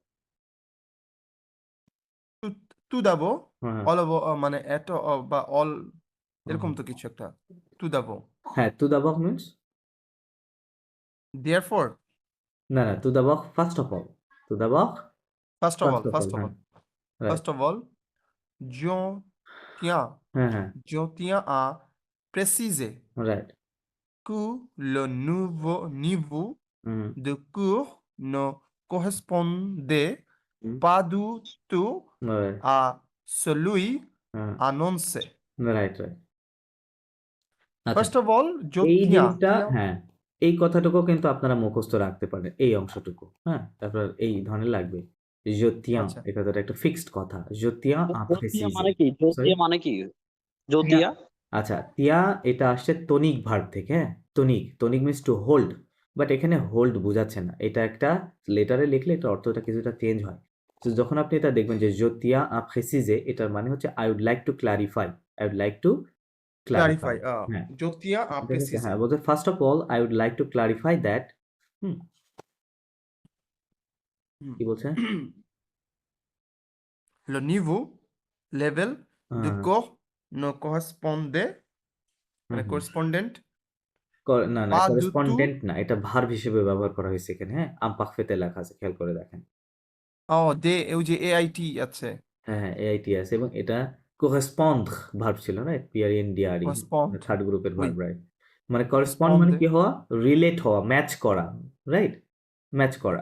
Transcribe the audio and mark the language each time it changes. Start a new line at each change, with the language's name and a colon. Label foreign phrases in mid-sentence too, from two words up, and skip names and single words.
French: tout d'abord
Bangla: হ্যাঁ অল মানে এত বা অল এরকম হ্যাঁ তো কিছু একটা।
French: tout d'abord হ্যাঁ tout d'abord মিনস,
English: দেয়ারফর,
Bangla: না না
French: tout d'abord
English: first of all,
French: tout d'abord
English: first of all, first of all, হ্যাঁ রাইট first of all,
French: je tiens,
Bangla: হ্যাঁ হ্যাঁ
French: je tiens à préciser
Bangla: রাইট
French: que le nouveau niveau হুম de cours ne correspondait হুম pas du tout
Bangla: রাইট
French: à celui
Bangla: হ্যাঁ
French: annoncé.
Bangla: রাইট রাইট। আচ্ছা,
English: First of all,
French: je
Bangla: এই
French: tiens,
Bangla: জিনিসটা হ্যাঁ, এই কথাটুকু কিন্তু আপনারা মুখস্থ রাখতে পারেন, এই অংশটুকু, হ্যাঁ তারপর এই ধরনের লাগবে।
French: je tiens
Bangla: আচ্ছা এটা তার একটা ফিক্সড কথা
French: je tiens à জোতিয়া préciser
Bangla: মানে কি? সরি জোতিয়া মানে কি?
French: তিয়া জোতিয়া?
Bangla: আচ্ছা তিয়া এটা আসছে তনিক ভার্ব থেকে হ্যাঁ তনিক
English: means to hold
Bangla: বাট এখানে হোল্ড বোঝাচ্ছে না এটা একটা লেটারে লিখলে এটা অর্থটা কিছুটা চেঞ্জ হয় তো যখন আপনি এটা দেখবেন যে
French: je tiens à préciser
Bangla: এটার মানে হচ্ছে
English: I would like to clarify I would like to clarify ক্লারিফাই
Bangla: হ্যাঁ
French: জ্যোতিয়া
Bangla: ঠিক আছে
French: প্রেসিজে
Bangla: হ্যাঁ বলতে
English: first of all I would like to clarify that
Bangla: হুম কি বলছে
French: le niveau level de
Bangla: হ্যাঁ
French: corps ne correspondait হুম
Bangla: মানে হুম
French: correspondent
Bangla: না না
French: pas du tout
Bangla: করেসপন্ডেন্ট না এটা ভার্ব হিসেবে ব্যবহার করা হয়েছে এখানে হ্যাঁ আমপাখফেতে লেখা আছে খেয়াল করে দেখেন দে ওই যে এআইটি আছে হ্যাঁ হ্যাঁ এআইটি আছে এবং এটা correspondre ভার্ব ছিল না পিআরএনডিআরই
French: correspond
Bangla: থার্ড গ্রুপের
French: oui
English: verb right
Bangla: মানে করেসপন্ড মানে
French: correspondait
Bangla: কি হওয়া রিলেট হওয়া ম্যাচ করা
English: right match
Bangla: করা